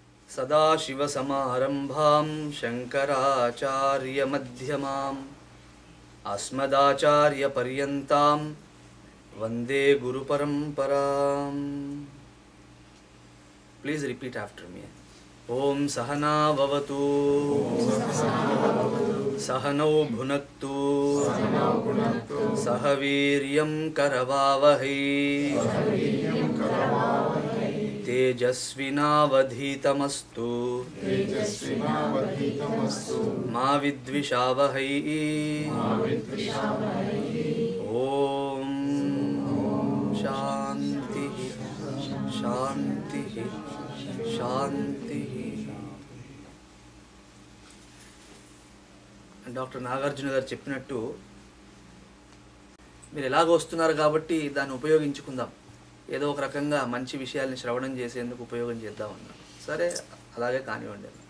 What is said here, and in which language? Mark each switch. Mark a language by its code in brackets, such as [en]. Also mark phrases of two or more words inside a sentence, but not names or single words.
[sa] सदाशिवसमारम्भां शङ्कराचार्यमध्यमाम् अस्मदाचार्यपर्यन्तां वन्दे गुरुपरम्पराम्. [en] Please repeat after me. [sa] ॐ सह नाववतु सह नौ भुनक्तु सह वीर्यं करवावहै तेजस्वि नावधीतमस्तु मा विद्विषावहै. ॐ शान्ति शान्ति शान्ति. [te] డాక్టర్ నాగార్జున గారు చెప్పినట్టు మీరు ఎలాగో వస్తున్నారు కాబట్టి దాన్ని ఉపయోగించుకుందాం, ఏదో ఒక రకంగా మంచి విషయాల్ని శ్రవణం చేసేందుకు ఉపయోగం చేద్దామన్నారు. సరే, అలాగే కానివ్వండి.